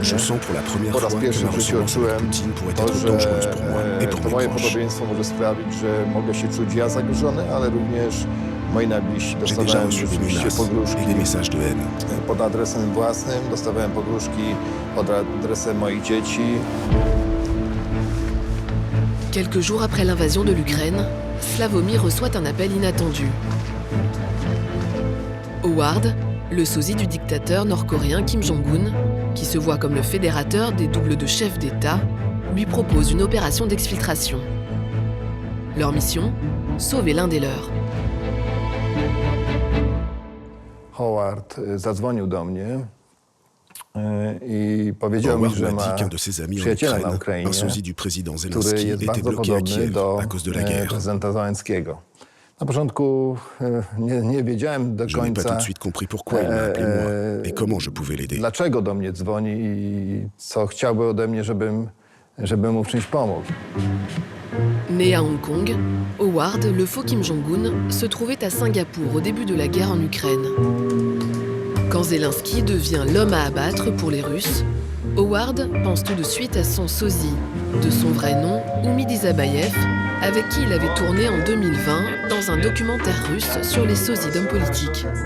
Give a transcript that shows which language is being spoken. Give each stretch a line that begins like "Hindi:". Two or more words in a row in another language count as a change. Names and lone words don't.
Polish: Po raz pierwszy w życiu odczułem to, że to moje podobieństwo może sprawić, że mogę się czuć ja zagrożony, ale również moi najbliżsi. Dostawałem rzeczywiście pogróżki pod adresem własnym, dostawałem pogróżki pod adresem moich dzieci.
French: Quelques jours après l'invasion de l'Ukraine, Sławomir reçoit un appel inattendu. Howard, le sosie du dictateur nord-coréen Kim Jong-un, qui se voit comme le fédérateur des doubles de chefs d'État, lui propose une opération d'exfiltration. Leur mission, sauver l'un des leurs.
Polish: Howard zadzwonił do mnie i powiedział mi, że ma przyjaciela na Ukrainie, który jest bardzo podobny do prezydenta Zełenskiego. Na początku nie wiedziałem do końca, dlaczego do mnie dzwoni i co chciałby ode mnie, żebym mu w czymś pomógł.
French: Né à Hong Kong, Howard, le faux Kim Jong-un, se trouvait à Singapour au début de la guerre en Ukraine. Quand Zelensky devient l'homme à abattre pour les Russes, Howard pense tout de suite à son sosie, De son vrai nom, Oumid Isabayev, avec qui il avait tourné en 2020 dans un documentaire russe sur les sosies d'hommes politiques.